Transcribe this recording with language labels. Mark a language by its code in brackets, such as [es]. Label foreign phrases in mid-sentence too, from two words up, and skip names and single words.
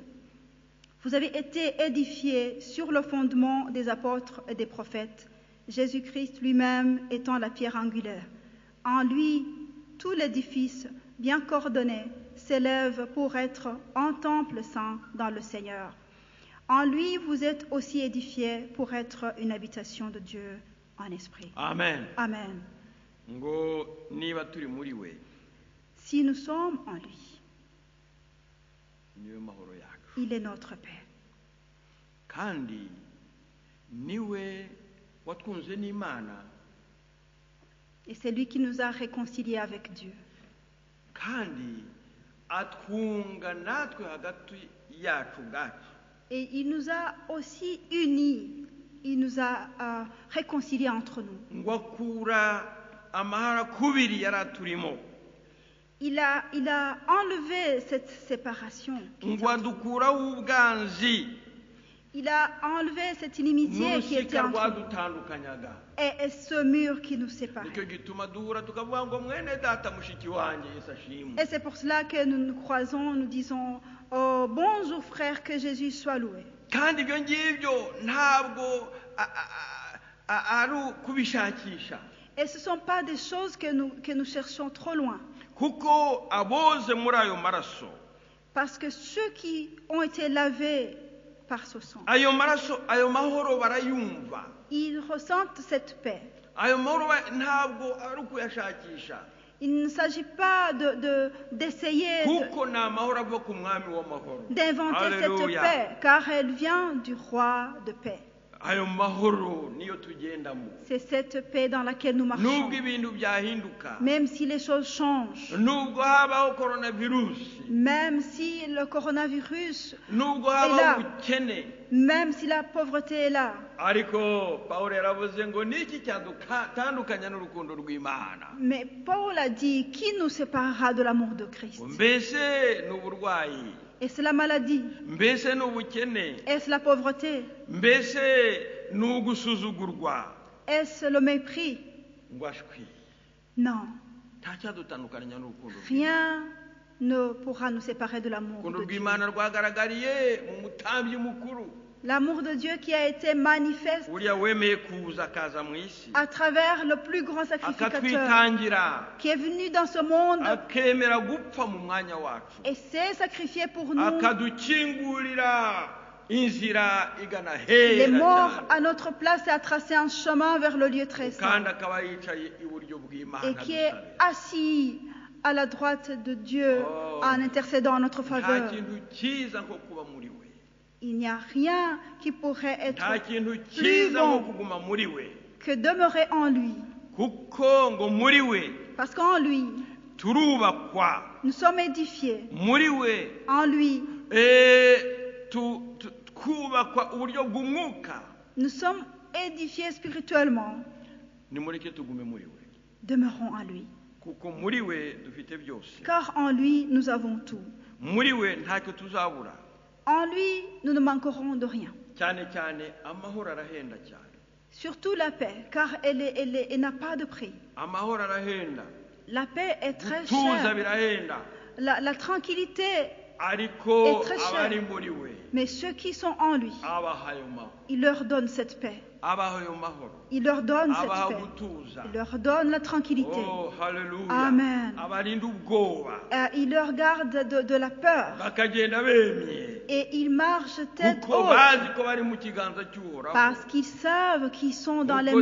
[fr] Vous avez été édifiés sur le fondement des apôtres et des prophètes, Jésus-Christ lui-même étant la pierre angulaire. En lui, tout l'édifice, bien coordonné, s'élève pour être un temple saint dans le Seigneur. En lui, vous êtes aussi édifiés pour être une habitation de Dieu en esprit. Amen. Amen. [rw] Ngo niba turi muri we, [fr] Si nous sommes en lui, [rw] niwe mahoro yacu, [fr] il est notre paix. [rw] kandi niwe watwunze n'Imana, [fr] Et c'est lui qui nous a réconciliés avec Dieu. [rw] kandi atwunga natwe hagati yacu ubwacu. [fr] Et il nous a aussi unis. Il nous a réconciliés entre nous. [rw] Ngo akura amahara kubiri yari aturimo, [fr] Il a enlevé cette séparation. [rw] ngo adukuraho ubwanzi [fr] Il a enlevé cette inimitié qui était [rw] n'urusika [fr] entre nous [rw] rwadutandukanyaga. [fr] et ce mur qui nous séparait. [rw] Nicyo gituma duhura tukavuga ngo mwene data mushiki wanjye Yesu ashimwe. [fr] Et c'est pour cela que nous nous croisons, nous disons oh, bonjour frère, que Jésus soit loué. [rw] Kandi ibyo ngibyo ntabwo ari kubishakisha, [fr] Et ce ne sont pas des choses que nous cherchons trop loin. [rw] kuko aboze muri ayo maraso, [fr] Parce que ceux qui ont été lavés par ce sang, [rw] ayo maraso, ayo mahoro barayumva. [fr] ils ressentent cette paix. [rw] Ayo mahoro ntabwo ari ukuyashakisha, [fr] Il ne s'agit pas d'essayer [rw] kuko ni amahoro ava ku mwami w'amahoro. [fr] d'inventer cette Alléluia. paix, car elle vient du roi de paix. [rw] ayo mahoro niyo tugendamo [fr] C'est cette paix dans laquelle nous marchons. [rw] nubwo ibintu byahinduka [fr] Même si les choses changent, [rw] nubwo habaho coronavirusi [fr] même si le coronavirus, [rw] nubwo [fr] là. [rw] habaho ubukene [fr] même si la pauvreté est là. [rw] ariko pawulo yaravuze ngo niki cyadutandukanya n'urukundo rw'imana [fr] Mais Paul a dit, qui nous séparera de l'amour de Christ? [rw] mbese ni uburwayi [fr] Est-ce la maladie? [rw] mbese ni ubukene [fr] Est-ce la pauvreté? [rw] mbese ni ugusuzugurwa [fr] Est-ce le mépris? [rw] ngo ashwi [fr] Non. [rw] nta cyadutandukanya n'urukundo [fr] Rien ne pourra nous séparer de l'amour [rw] urukundo [fr] de Dieu. [rw] rw'imana rwagaragariye mu mutambyi mukuru [fr] L'amour de Dieu qui a été manifeste [rw] uriya wemeye kuza akaza mu isi [fr] à travers le plus grand sacrificateur [rw] akatwitangira [fr] qui est venu dans ce monde [rw] akemera gupfa mu mwanya wacu [fr] et s'est sacrifié pour nous. [rw] akadukingurira inzira igana [fr] Il est [rw] hera [fr] mort [rw] cyane [fr] à notre place et a tracé un chemin vers le lieu très saint. [rw] kandi akaba yicaye iburyo bw'imana [fr] Et qui est [rw] dusabira. [fr] assis à la droite de Dieu en intercédant en notre [rw] nta [fr] faveur. [rw] kintu cyiza nko kuba muri we [fr] Il n'y a rien qui pourrait être [rw] nta kintu [fr] plus [rw] cyiza nko [fr] bon [rw] kuguma muri we [fr] que demeurer en lui. [rw] kuko ngo muri we [fr] Parce qu'en lui, [rw] turubakwa [fr] nous sommes édifiés. [rw] muri we [fr] En lui, [rw] twubakwa uburyo bw'umwuka [fr] nous sommes édifiés spirituellement. [rw] nimureke tugume muri we [fr] Demeurons en lui. [rw] kuko muri we dufite byose [fr] Car en lui, nous avons tout. [rw] muri we ntacyo tuzabura [fr] En lui, nous ne manquerons de rien. [rw] cyane cyane amahoro arahenda cyane [fr] Surtout la paix, car elle n'a pas de prix. [rw] amahoro arahenda [fr] La paix est très [rw] gutuza [fr] chère. [rw] birahenda [fr] La tranquillité, [rw] ariko [fr] est très cher. [rw] abari muri we [fr] mais ceux qui sont en lui, [rw] abaha ayo mahoro [fr] il leur donne cette paix. [rw] abaha ayo mahoro [fr] Il leur donne [rw] abaha [fr] cette paix. [rw] gutuza [fr] Il leur donne la tranquillité. [rw] oh haleluya [fr] Amen. [rw] abarinda ubwoba [fr] Il leur garde de la peur. [rw] bakagenda bemye [fr] Et ils marchent tête [rw] kuko [fr] haute [rw] bazi ko bari mu kiganza cy'uhoraho [fr] parce qu'ils savent qu'ils sont dans les